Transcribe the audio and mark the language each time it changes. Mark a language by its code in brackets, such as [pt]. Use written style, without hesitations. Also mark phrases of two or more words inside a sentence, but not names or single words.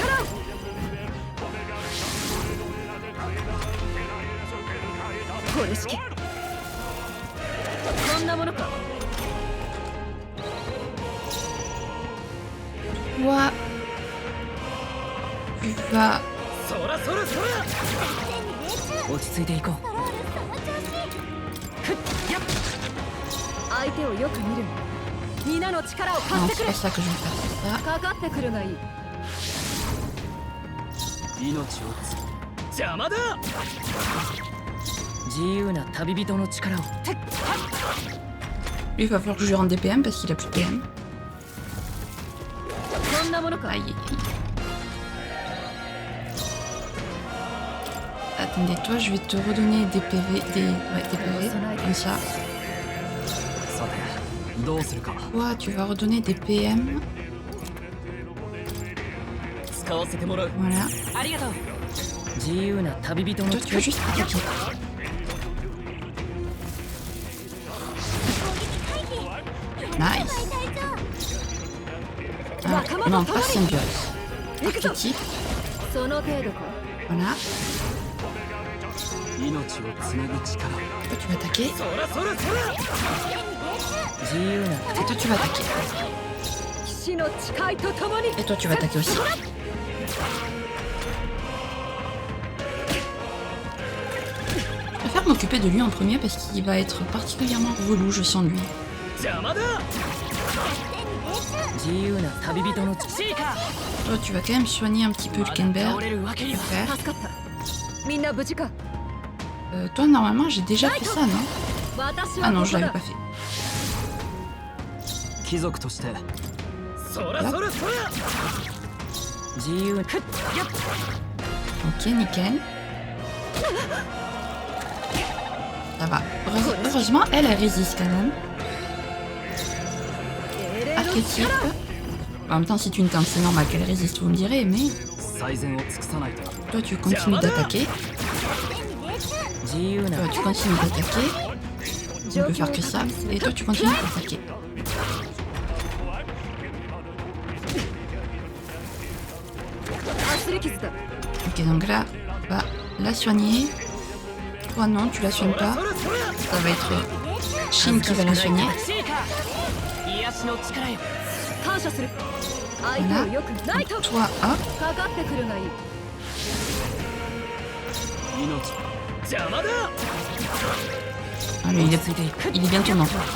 [fr] Toi, tu vas... [ja] 落ち着いていこう。相手をよく見る。皆の力を貸 [fr] Non, [ja] してく [fr] c'est [ja] れ。 [fr] pas ça que je vais faire, c'est ça. [ja] かかってくるがいい。命をつ邪魔だ。自由な旅人の力を。 [fr] Lui, il va falloir que je lui rende des PM parce qu'il a plus de PM. [ja] こんなものか。 [fr] Aïe, aïe. Attendez, toi, je vais te redonner des PV, des PV, comme ça. [ja] さて、どうするか。 [fr] Toi, tu vas redonner des PM. [ja] 使わせてもらう。 [fr] Voilà. [ja] ありがとう。自由な旅人の [fr] Toi, tu vas juste attaquer. Nice. Alors, non, pas Symbiose. Archétype. [ja] その程度か。 [fr] Voilà. [ja] 命をつなぐ力。 [fr] Toi, tu vas attaquer. [ja] 自由な [fr] Et toi, tu vas attaquer. [ja] 騎士の誓いとともに。 [fr] Et toi, tu vas attaquer aussi. Je préfère m'occuper de lui en premier parce qu'il va être particulièrement relou, je sens lui. [ja] 邪魔だ。自由な旅人のシーカ [fr] Toi, tu vas quand même soigner un petit peu le [ja] ー。 [fr] Kenberg. [ja] 倒れるわけには。 [fr] Faire. [ja] 助かった。みんな無事か。 [fr] Toi, normalement, j'ai déjà fait ça, non? [ja] 私 [fr] Ah [ja] は [fr] non, [ja] こ [fr] je [ja] こ [fr] l'avais [ja] だ [fr] pas。fait. [ja] 貴族としてそらそらそら自由に [fr] Ok, nickel. Ça va. Heureusement, elle résiste quand même. Archétype. En même temps, si tu une tentes, c'est normal qu'elle résiste, vous me direz, mais... [ja] 最善を尽くさないと。 [fr] Toi, tu continues d'attaquer. 自由な Toi, tu continues d'attaquer. On ne peut faire que ça. Et toi, tu continues d'attaquer. [ja] アスレキスだ。 [fr] Ok, donc là, on va la soigner. Toi non, tu la soignes pas. Ça va être Shin qui va la soigner. Voilà. Donc, toi, hop. Allez, il est bientôt mort.